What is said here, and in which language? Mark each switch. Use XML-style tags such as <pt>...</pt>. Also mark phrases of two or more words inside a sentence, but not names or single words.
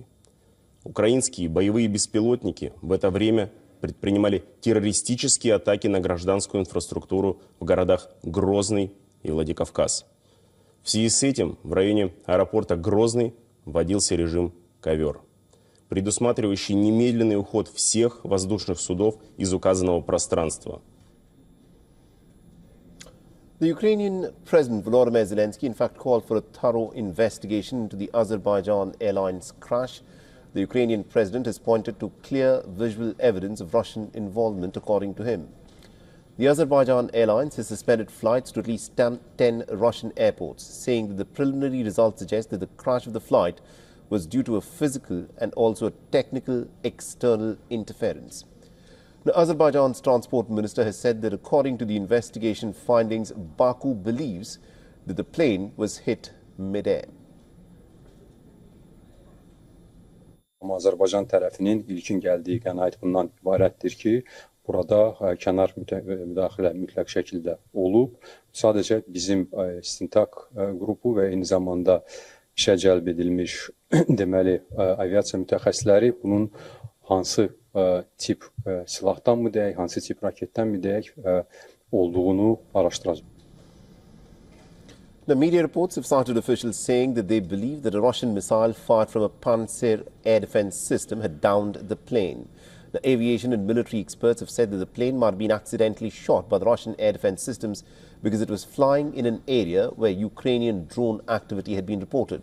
<ru>Украинские боевые беспилотники в это время предпринимали террористические атаки на гражданскую инфраструктуру в городах Грозный и Владикавказ. В связи с этим в районе аэропорта Грозный вводился режим «Ковер», предусматривающий немедленный уход всех воздушных судов из указанного пространства.</ru> <en>The Ukrainian President Volodymyr Zelensky in fact called for a thorough investigation into the Azerbaijan Airlines crash. The Ukrainian president has pointed to clear visual evidence of Russian involvement, according to him. The Azerbaijan Airlines has suspended flights to at least 10 Russian airports, saying that the preliminary results suggest that the crash of the flight was due to a physical and also a technical external interference. Now, Azerbaijan's transport minister has said that according to the investigation findings, Baku believes that the plane was hit mid-air.</en> <az>Azərbaycan tərəfinin ilkin gəldiyi qənaət bundan ibarətdir ki, burada kənar müdaxilə mütləq şəkildə olub. Sadəcə bizim istintaq qrupu və eyni zamanda işə cəlb edilmiş deməli aviasiya mütəxəssisləri bunun hansı tip silahdan mı deyək, hansı tip raketdən mi deyək olduğunu araşdıracaq.</az> <en>The media reports have cited officials saying that they believe that a Russian missile fired from a Panzer air defense system had downed the plane. The aviation and military experts have said that the plane might have been accidentally shot by the Russian air defense systems because it was flying in an area where Ukrainian drone activity had been reported.</en>